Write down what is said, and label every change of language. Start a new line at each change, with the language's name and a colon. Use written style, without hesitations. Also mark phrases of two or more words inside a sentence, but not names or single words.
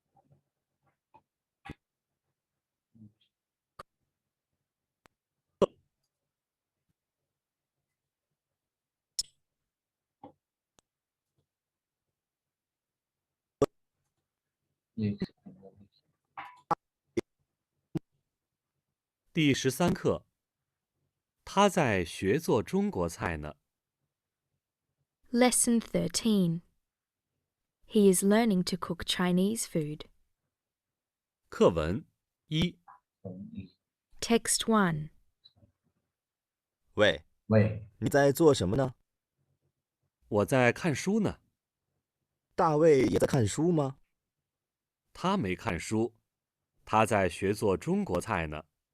Hindi: जी
Chinese: 第13课，他在学做中国菜呢。
English: Lesson 13. He is learning to cook Chinese food.
Chinese: 课文一，
English: Text 1.
Chinese: 喂，喂，你在做什么呢？我在看书呢。大卫也在看书吗？他没看书，他在学做中国菜呢。